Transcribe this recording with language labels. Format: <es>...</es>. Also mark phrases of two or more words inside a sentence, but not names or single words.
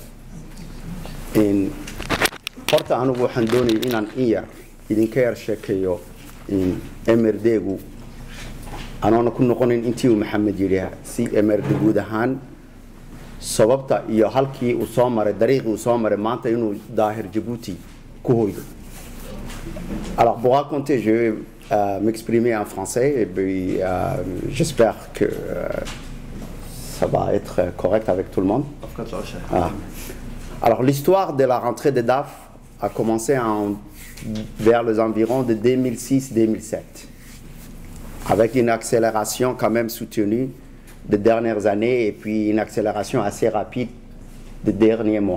<so>إن horta anigu waxaan doonayay inaan idinka yar sheekeeyo MRD-gu anoona ku noqonin intii uu Maxamed yiri si MRD guud ahaan sababta iyo halkii uu soo maray dariiqii uu soo maray maanta inuu daahir Djibouti ku hoydo.</so> <fr>Alors pour raconter, je vais m'exprimer en français et puis j'espère que ça va être correct avec tout le monde. Alors l'histoire de la rentrée de DAF a commencé vers les environs de 2006-2007, avec une accélération quand même soutenue des dernières années et puis une accélération assez rapide des derniers mois.</fr>